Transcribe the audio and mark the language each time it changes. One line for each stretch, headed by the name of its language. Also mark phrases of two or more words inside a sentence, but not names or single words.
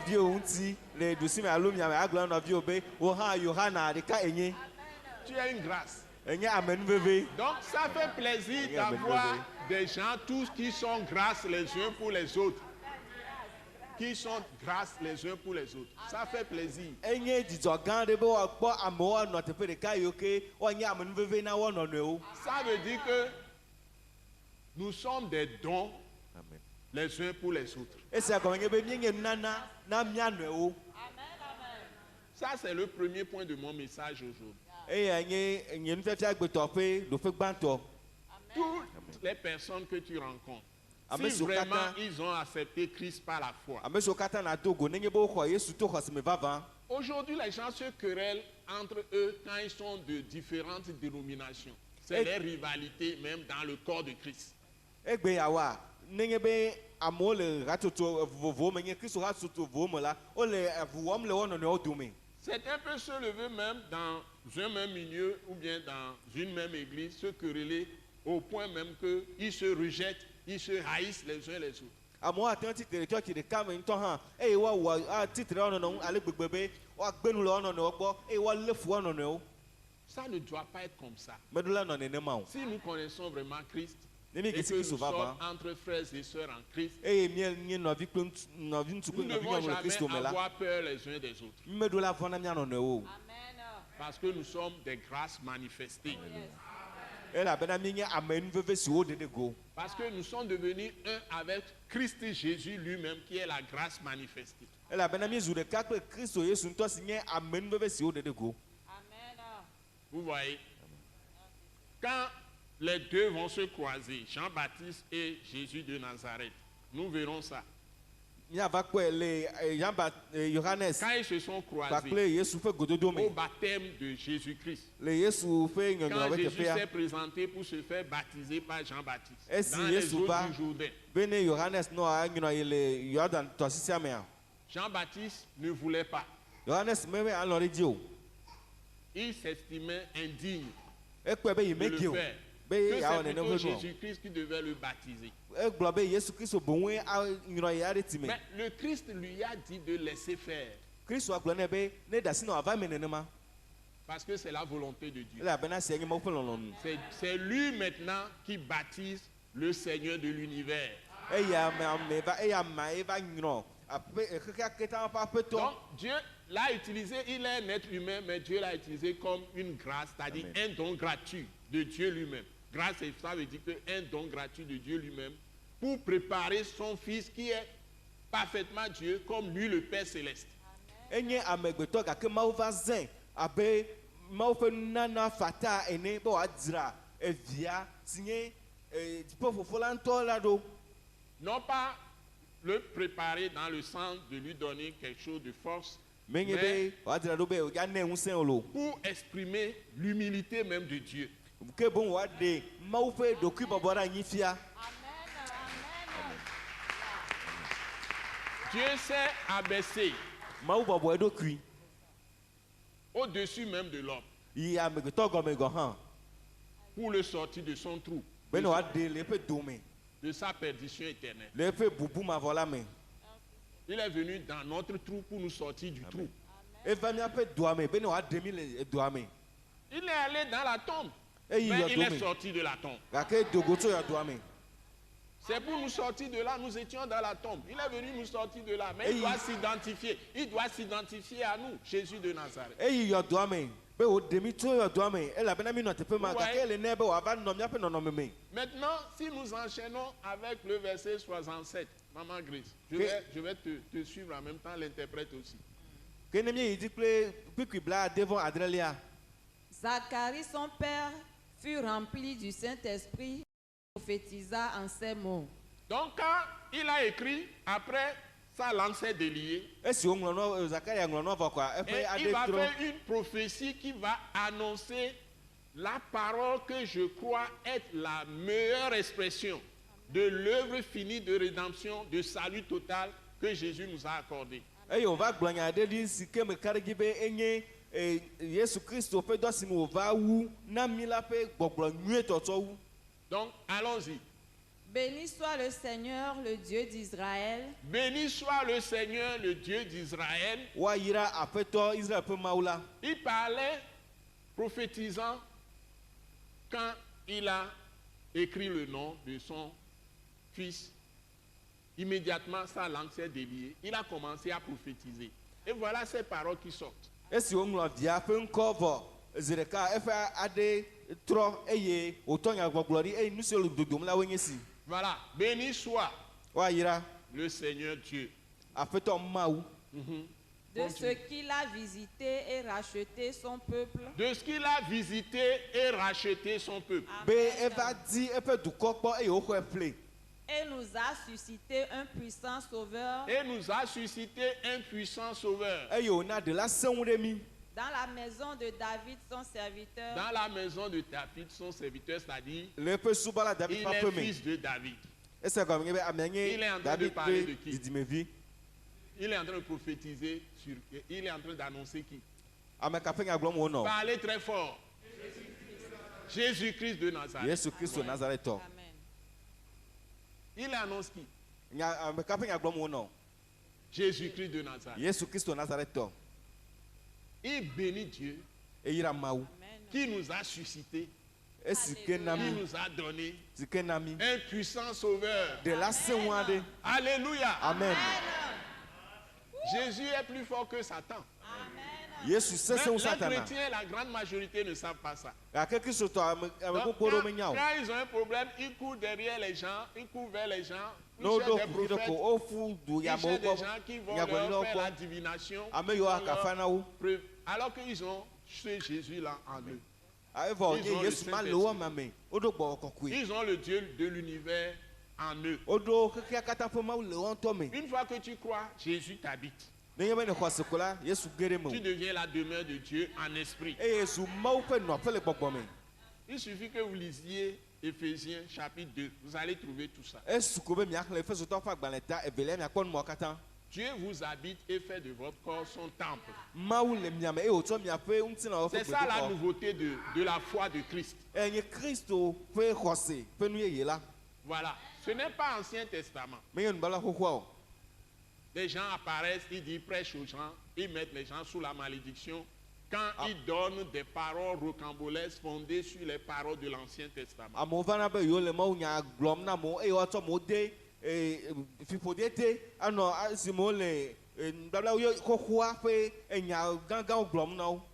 French: une grâce. Donc ça fait plaisir d'avoir des gens tous qui sont grâce les uns pour les autres, qui sont grâce les uns pour les autres. Ça fait plaisir.
Ewe: enye dzidzɔ gã aɖe be woakpɔ amewo anɔ teƒe ɖeka yiwo ke woanye amenuveve na wo nɔnɔewo.
French: Ça veut dire que nous sommes des dons les uns pour les autres.
Ewe: Esia gɔme nye be míenye nunana na mía nɔewo.
French: Ça, c'est le premier point de mon message aujourd'hui.
Ewe: Eya nye nye nufiafia gbetɔ ƒe ɖoƒe gbãtɔ.
French: Toutes les personnes que tu rencontres, Amen, si so vraiment
Ewe: kata.
French: ils ont accepté Christ par la foi.
Ewe: Ame siwo katã na do go nenye be woxɔ Yesu to xɔsime vavã.
French: Aujourd'hui, les gens se querellent entre eux quand ils sont de différentes dénominations. C'est les rivalités même dans le corps de Christ.
Ewe: Egbe yawoa nenye be amewo le hatsotso vovovowo me nye Kristo hatsotso vovowo me la wole avu wɔm le wo nɔnɔewo dome.
French: Certains peuvent se lever même dans un même milieu ou bien dans une même église, se quereller au point même qu'ils se rejettent, ils se haïssent les uns les autres.
Ewe: Amewo ate ŋu tsitre ɖe tsɔtsi ɖeka me ŋutɔ hã eye woawɔ atitre wo nɔnɔewo ŋu ale gbegbe be woagbe nu le wo nɔnɔewo gbɔ eye woalé fu wo nɔnɔewo.
French: Ça ne doit pas être comme ça.
Ewe: Meɖola nɔ nenema o.
French: Si nous connaissons vraiment Christ,
Ewe: Ne
French: et
Ewe: míegesi
French: que nous
Ewe: Kristo
French: sommes
Ewe: vavã
French: entre frères et sœurs en Christ,
Ewe: eye nye nɔvi kple nɔvi ŋutsu
French: nous
Ewe: kple ne nɔvi
French: devons
Ewe: nyɔnu le
French: jamais
Ewe: Kristo me la
French: avoir peur les uns des autres.
Ewe: meɖola vɔ na mía nɔnɔewo o.
French: Parce que nous sommes des grâces manifestées.
Ewe: Elabena míenye ame nuveve siwo ɖeɖe go.
French: Parce que nous sommes devenus un avec Christ Jésus lui-même qui est la grâce manifestée.
Ewe: Elabena míezu ɖeka kple Kristo Yesu ŋutɔ si nye ame nuveve siwo ɖeɖe go.
French: Vous voyez, quand les deux vont se croiser, Jean-Baptiste et Jésus de Nazareth, nous verrons ça.
Ewe: Míava kpɔe le Yohanes
French: Quand ils se sont croisés
Ewe: kpakple Yesu ƒe gododo
French: au
Ewe: me
French: baptême de Jésus-Christ,
Ewe: le Yesu ƒe nyɔnyɔ
French: quand
Ewe: ƒe
French: Jésus
Ewe: teƒea
French: s'est présenté pour se faire baptiser par Jean-Baptiste
Ewe: Esi
French: dans les
Ewe: Yesu
French: eaux
Ewe: va-
French: du Jourdain,
Ewe: bene Yohanes nɔ anyinɔ yi le Yordan tɔsisia mea
French: Jean-Baptiste ne voulait pas.
Ewe: Yohanes mebe alɔ ɖe dzi o.
French: Il s'estimait indigne
Ewe: Ekpɔe be yi
French: de le
Ewe: medi o
French: faire.
Ewe: be
French: Que
Ewe: yeawɔ
French: c'est
Ewe: nene
French: plutôt
Ewe: ƒe nu o.
French: Jésus-Christ qui devait le baptiser.
Ewe: Egblɔ be Yesu Kristo boŋue anyrɔ yi aɖe ti me.
French: Mais le Christ lui a dit de laisser faire.
Ewe: Kristo agblɔ nɛ be ne ɖe asi nɔ ava me nenema
French: Parce que c'est la volonté de Dieu.
Ewe: elabena sia nye Mawu ƒe lɔlɔ̃nu.
French: C'est lui maintenant qui baptise le Seigneur de l'univers.
Ewe: Eya ame va eya ama ye va nyrɔ aƒe xexea katã ƒe aƒetɔ.
French: Donc Dieu l'a utilisé, il est un être humain, mais Dieu l'a utilisé comme une grâce, c'est-à-dire un don gratuit de Dieu lui-même. Grâce, ça veut dire un don gratuit de Dieu lui-même pour préparer son Fils qui est parfaitement Dieu comme lui le Père céleste.
Ewe: Enye amegbetɔ gake Mawu va zẽ abe Mawu ƒe nunana fata ene be wòadzra evia si nye dziƒo fofo la ŋutɔ la ɖo.
French: Non pas le préparer dans le sens de lui donner quelque chose de force,
Ewe: Menye
French: mais
Ewe: be wòadzra ɖo be wòganɛ ŋusẽ o lo.
French: pour exprimer l'humilité même de Dieu.
Ewe: Ke boŋ wòaɖe Mawu ƒe ɖokuibɔbɔ ɖe anyi fia.
French: Dieu s'est abaissé
Ewe: Mawu bɔbɔ eɖokui
French: au-dessus même de l'homme
Ewe: yi amegbetɔ gɔme gɔ hã
French: pour le sortir de son trou,
Ewe: bene wòaɖe le eƒe dome
French: de sa perdition éternelle.
Ewe: le eƒe bubu mavɔ la me.
French: Il est venu dans notre trou pour nous sortir du trou.
Ewe: Eva míaƒe dua me bene wòaɖe mí le dua me.
French: Il est allé dans la tombe,
Ewe: Eyi
French: mais il est
Ewe: yɔdo me
French: sorti de la tombe.
Ewe: gake dogo tso yɔdoa me.
French: C'est pour nous sortir de là, nous étions dans la tombe. Il est venu nous sortir de là, mais Et il doit s'identifier. Il doit s'identifier à nous, Jésus de Nazareth.
Ewe: Eyi yɔdoa me be wòɖe mí tso yɔdoa me elabena mí nɔ teƒe ma
French: Ouais.
Ewe: gake ele nɛ be wòava nɔ míaƒe nɔnɔme me.
French: Maintenant, si nous enchaînons avec le verset 67, Maman Grace, je Que- vais te suivre en même temps, l'interprète aussi.
Ewe: Ke ne míeyi dzi kple kpikpi blaade vɔ adrelia.
French: Zacharie, son père, fut rempli du Saint-Esprit et prophétisa en ces mots. Donc, quand il a écrit, après, sa langue s'est déliée,
Ewe: Esi woŋlɔ nɔ Zakaria ŋlɔ nɔ vɔ koa
French: et
Ewe: eƒe
French: il
Ewe: aɖe va trɔ.
French: faire une prophétie qui va annoncer la parole que je crois être la meilleure expression de l'œuvre finie de rédemption, de salut total que Jésus nous a accordé.
Ewe: Eye wòva gblɔ nya aɖe ɖi si ke me ka ɖe dzi be enye Yesu Kristo ƒe dɔ si me wòva wu na mí la ƒe gbɔgblɔ nyuietɔtɔ wu.
French: Donc, allons-y. Béni soit le Seigneur, le Dieu d'Israël, Béni soit le Seigneur, le Dieu d'Israël.
Ewe: Woayra aƒetɔ Israel ƒe Mawu la.
French: Il parlait prophétisant quand il a écrit le nom de son fils Immédiatement, sa langue s'est déliée. Il a commencé à prophétiser. Et voilà ces paroles qui sortent.
Ewe: esi woŋlɔ via ƒe ŋkɔ vɔ zi ɖeka eƒe aɖe trɔ eye wòtɔ nyagbɔgblɔ ɖi eye nu siwo le dodom la woe nye si.
French: Voilà. Béni soit
Ewe: Woayra
French: le Seigneur Dieu.
Ewe: aƒetɔ Mawu
French: de ce qu'il a visité et racheté son peuple. De ce qu'il a visité et racheté son peuple.
Ewe: be eva di eƒe dukɔ kpɔ eye woxɔe ƒle.
French: Et nous a suscité un puissant sauveur Et nous a suscité un puissant sauveur.
Ewe: eye wòna ɖela sẽŋu ɖe mí
French: dans la maison de David, son serviteur. Dans la maison de David, son serviteur, c'est-à-dire,
Ewe: le eƒe subɔla David
French: il
Ewe: ƒe
French: est
Ewe: aƒe me.
French: fils de David.
Ewe: Ese gɔme nye be amea
French: Il est
Ewe: nye
French: en train de
Ewe: David
French: parler de
Ewe: ƒe
French: qui?
Ewe: didimevi.
French: Il est en train de prophétiser sur. Il est en train d'annoncer qui?
Ewe: Ame ka ƒe nya gblɔm wònɔ?
French: Parlez très fort. Jésus-Christ de Nazareth.
Ewe: Yesu Kristo Nazaretɔ. Amen.
French: Il annonce qui?
Ewe: Ame ka ƒe nya gblɔm wònɔ?
French: Jésus-Christ de Nazareth.
Ewe: Yesu Kristo Nazaretɔ.
French: Il bénit Dieu
Ewe: Eyra Mawu. Amen.
French: qui nous a suscité,
Ewe: Esi ke na
French: qui
Ewe: mí.
French: nous a donné
Ewe: Si ke na mí.
French: un puissant sauveur.
Ewe: Ɖela sẽŋu aɖe.
French: Alléluia. Amen. Jésus est plus fort que Satan.
Ewe: Yesu
French: Mais
Ewe: sesẽŋu
French: les
Ewe: Satana.
French: chrétiens, la grande majorité ne savent pas ça.
Ewe: Gake Kristotɔ ame
French: Donc,
Ewe: gbogbo ɖewo menya o.
French: quand ils ont un problème, ils courent derrière les gens, ils courent vers les gens, ils
Ewe: Ne woɖo
French: cherchent des
Ewe: kuku ɖe
French: prophètes,
Ewe: ko woƒu du
French: ils
Ewe: yamewo
French: cherchent des
Ewe: gbɔ.
French: gens qui vont
Ewe: Nyagblɔɖilawo
French: leur faire la
Ewe: gbɔ.
French: divination.
Ewe: Ame yiwo akafa na wo.
French: Alors qu'ils ont ce Jésus-là en eux.
Ewe: Evɔ
French: Ils ont
Ewe: nye
French: le
Ewe: Yesu ma
French: Saint-Esprit.
Ewe: le wo ame me. Woɖo gbɔwɔ kɔkɔe.
French: Ils ont le Dieu de l'univers en eux.
Ewe: Woɖo xexea katã ƒe Mawu le wo ŋutɔ me.
French: Une fois que tu crois, Jésus t'habite.
Ewe: Nenye be ne xɔ se ko la, Yesu ge ɖe me
French: Tu
Ewe: o.
French: deviens la demeure de Dieu en esprit.
Ewe: Eye Yesu Mawu ƒe nɔƒe le gbɔgbɔ me.
French: Il suffit que vous lisiez Éphésiens chapitre 2. Vous allez trouver tout ça.
Ewe: Esu ko be miaxlẽ Efesotɔwo ƒe agbalẽ ta evelia miakpɔ numawo katã.
French: Dieu vous habite et fait de votre corps son temple.
Ewe: Mawu le mia me eye wòtsɔ miaƒe ŋutilãwo ƒe
French: C'est ça la
Ewe: gbedoxɔ.
French: nouveauté de la foi de Christ.
Ewe: Enye Kristo ƒe xɔse ƒe nu yeye la.
French: Voilà. Ce n'est pas Ancien Testament.
Ewe: Menye nubabla xoxoa o.
French: Les gens apparaissent, ils disent, prêchent aux gens, ils mettent les gens sous la malédiction. Quand ils donnent des paroles rocambolesques fondées sur les paroles de l'Ancien Testament.
Ewe: Amewo vana be yewo le Mawu nya gblɔm na amewo eye woatsɔ amewo de fiƒode te anɔ esime wole nubabla xoxoa ƒe enya gãgãwo gblɔm na wo.